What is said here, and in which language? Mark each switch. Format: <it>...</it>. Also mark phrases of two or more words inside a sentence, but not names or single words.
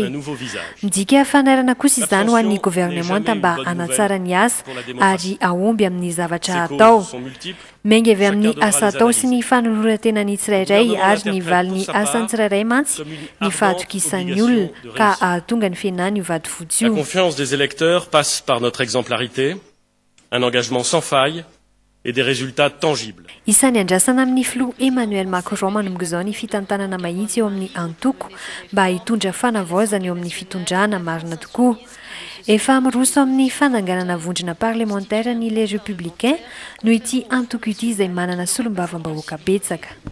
<mg>Midika fanarana kosa izany ho an'ny gouvernemanta mba hanatsara ny asa ary ahomby amin'ny zavatra atao. Mengy avy amin'ny asa atao sy ny fanoloran-tena ny tsirairay ary ny valin'ny asan'ny tsirairay mantsy ny fahatokisan'ny olona ka ahatonga ny fienany io vady fotsy io.</mg> <fr>La confiance des électeurs passe par notre exemplarité, un engagement sans faille et des résultats tangibles.</fr> <mg>Isan'ny andrasana amin'ny filoha Emmanuel Macron manomboka izao ny fitantanana mahitsy eo amin'ny antoko mba hitondra fanavaozana eo amin'ny fitondrana marina tokoa. Efa miroso amin'ny fananganana vondrona parlementaire ny les républicains no ity antoko ity izay manana solombavam-bahoaka betsaka.</mg>